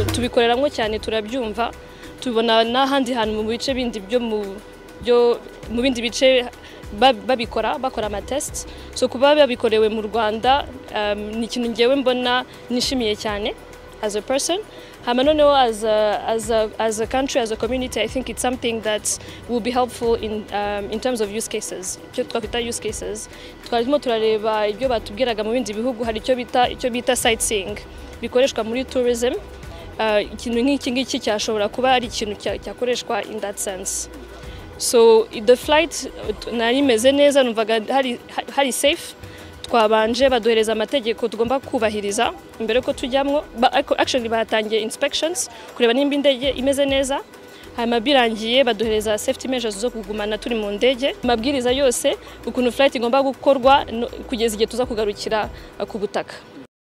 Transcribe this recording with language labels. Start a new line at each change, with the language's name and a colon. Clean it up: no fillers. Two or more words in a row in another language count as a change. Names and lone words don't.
Kinyarwanda: tubikoreramwe cyane turabyumva tubona n'ahandi hantu mu bice bindi byo mu bindi bice bakora ama tests so kuba babikorewe mu Rwanda ni ikintu ngewe mbona nishimiye cyane
English: as a person
Kinyarwanda: hama noneho
English: as a country, as a community, I think it's something that will be helpful in terms of use cases.
Kinyarwanda: Icyo twakwita
English: use cases
Kinyarwanda: twarimo turareba ibyo batubwiraga mu bindi bihugu hari icyo bita sightseeing bikoreshwa muri tourism ikintu nk'iki cyashobora kuba ari ikintu cyakoreshwa
English: in that sense.
Kinyarwanda: So
English: the flight
Kinyarwanda: nari meze neza numvaga hari safe twabanje baduhereza amategeko tugomba kubahiriza imbere ko tujyamwo actually batangiye inspections kureba nimba indege imeze neza hanyuma birangiye baduhereza
English: safety measures
Kinyarwanda: zo kugumana turi mu ndege amabwiriza yose ukuntu flight igomba gukorwa kugeza igihe tuza kugarukira ku butaka.